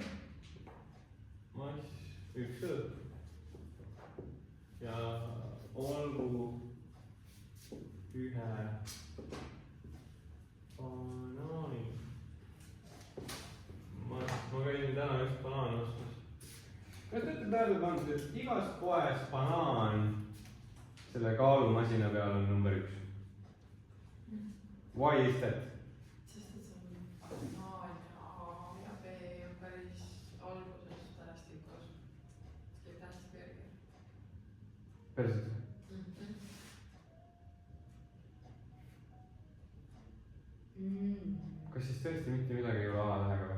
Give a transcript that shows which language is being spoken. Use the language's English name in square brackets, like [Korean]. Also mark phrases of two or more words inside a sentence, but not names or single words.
[Estonian] Mass, 1 õun. Ja olgu 1 banaani. Ma käisin täna just banaani ostmas. Kas te olete tähele pannud, et igas poes banaan selle kaalumasina peal on number 1? [English] Why is that? [Estonian] Sest et see on banaan ja A ja B on päris alguses tähestikus. Kõik tähestiku järgi. Päriselt? Kas siis tõesti mitte midagi ei ole A-tähega või?